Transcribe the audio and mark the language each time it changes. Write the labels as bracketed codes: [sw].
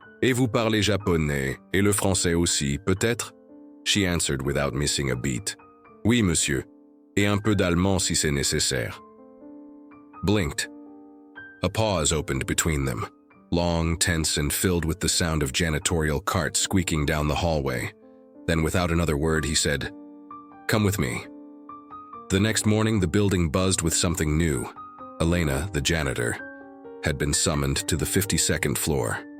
[fr] "Et vous parlez japonais, et le français aussi, peut-être?" [en] She answered without missing a beat. [fr] "Oui, monsieur, et un peu d'allemand si c'est nécessaire." [en] Blinked. A pause opened between them, long, tense, and filled with the sound of janitorial carts squeaking down the hallway. Then without another word, he said, "Come with me." The next morning, the building buzzed with something new. Elena, the janitor, had been summoned to the 52nd floor.